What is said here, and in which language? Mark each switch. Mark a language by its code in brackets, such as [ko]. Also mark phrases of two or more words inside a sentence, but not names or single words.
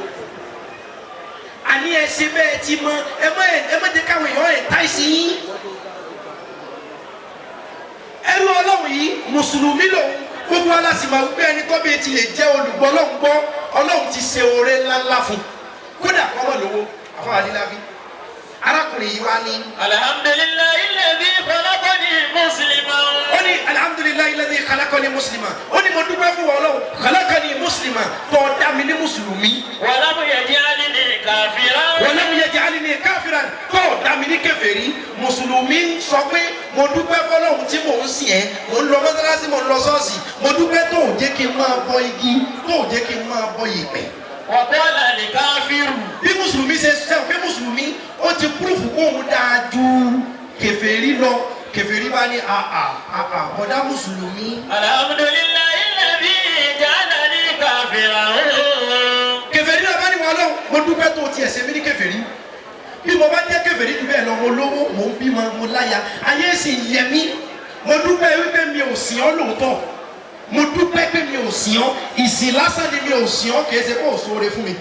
[yo] àní ẹ ṣe bẹ́ẹ̀ ti mọ ẹ má jẹ́ káwọn èèyàn ẹ̀ táìsì yín ẹrú ọlọ́run yìí mùsùlùmí lòun gbogbo alásìmọ̀ wípé ẹni tó bẹ́ẹ̀ ti lè jẹ́ olùgbọ́ ọlọ́run gbọ́ ọlọ́run ti ṣe oore ńláńlá fún kódà kọ́mọ lówó àfọwọ́ adíláfi arákùnrin yìí wá ní. [ar] الحمد لله الذي خلقني مسلما. [yo] ó ní [ar] الحمد لله الذي خلقني مسلما. [yo] ó ní mo dúpẹ́ fún Ọlọ́run [ar] خلقني مسلما [yo] tó dá mi ní mùsùlùmí. [ar] ولم يجعلني كافرا. ولم يجعلني كافرا [yo] tó dá mi ní kèfèrí. mùsùlùmí sọ pé mo dúpẹ́ fọ́lọ́run tí mò ń sìn ẹ́ mò ń lọ mọ́sálásí mò ń lọ ṣọ́ọ̀ṣì mo dúpẹ́ tó jẹ́ kí n máa bọ igi tó jẹ́ kí n máa bọ yèpẹ̀. [ar] وقال لي كافر. [yo] bí mùsùlùmí ṣe sẹ́wọ̀n pé mùsùlùmí ó ti púrúfù kó òun dáa ju kèfèrí lọ kèfèrí bá ní ọ̀dà mùsùlùmí. [ar] الحمد لله الذي جعلني كافرا. [yo] kèfèrí náà bá ní wọn lọ mo dúpẹ́ tó tiẹ̀ ṣe mí ní kèfèrí bí mo bá jẹ́ kèfèrí jù bẹ́ẹ̀ lọ mo lówó mo ń bímọ mo láya ayé sì yẹ mí mo dúpẹ́ wípé mi ò sìn ọ́ lóòótọ́ mo dúpẹ́ pé mi ò sìn ọ́ ìsìn lásán ni mi ò sìn ọ́ kì í ṣe kó o sóore fún mi.